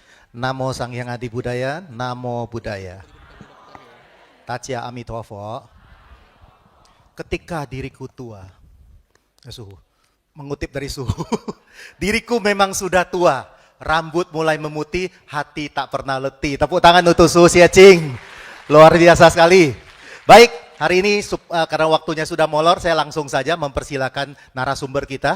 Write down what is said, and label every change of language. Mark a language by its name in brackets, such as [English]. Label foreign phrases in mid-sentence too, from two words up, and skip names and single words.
[Pali] Namo Sang Hyang Adi Budaya, Namo Buddhaya. Tatya Amitofo. [Indonesian] Ketika diriku tua, suhu, mengutip dari suhu, diriku memang sudah tua, rambut mulai memutih, hati tak pernah letih. Tepuk tangan untuk Suhu Siaching, luar biasa sekali. Baik, hari ini karena waktunya sudah molor, saya langsung saja mempersilakan narasumber kita.